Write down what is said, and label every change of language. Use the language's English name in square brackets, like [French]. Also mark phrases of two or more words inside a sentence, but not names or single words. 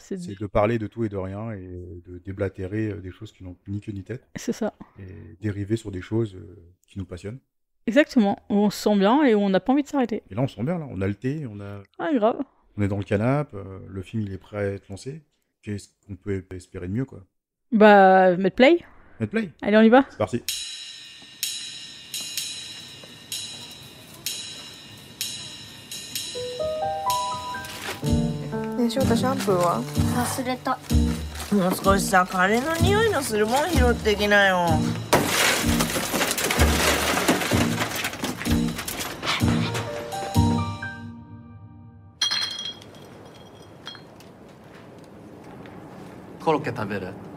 [French] C'est de parler de tout et de rien et de déblatérer des choses qui n'ont ni queue ni tête c'est ça. et dériver sur des choses qui nous passionnent. Exactement, où on se sent bien et où on n'a pas envie de s'arrêter. Et là, on se sent bien, là. On a le thé, Ah grave. on est dans le canapé, le film, il est prêt à être lancé. Qu'est-ce qu'on peut espérer de mieux, quoi? Bah mettre play. [English] Let's play, [French] Allez on y va. c'est parti. [Japanese] ね、翔太シャンプーは忘れた。もう少しさ、金の匂いのするもん拾ってきなよ。コロッケ食べる？